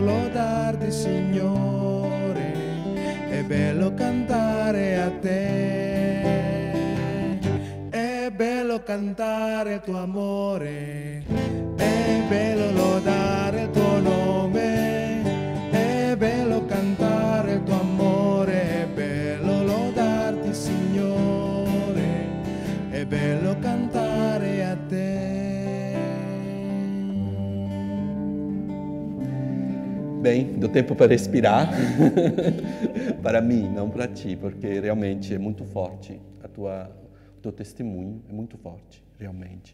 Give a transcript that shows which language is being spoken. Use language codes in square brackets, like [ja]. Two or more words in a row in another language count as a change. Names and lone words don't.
[it] lodarti Signore, è bello cantare a te, è bello cantare il tuo amore, è bello lodare il tuo nome, è bello cantare il tuo amore, è bello lodarti Signore, è bello cantare a te. [pt] Bem, deu tempo para respirar, para mim, não para ti, porque realmente é muito forte o teu testemunho, é muito forte, realmente.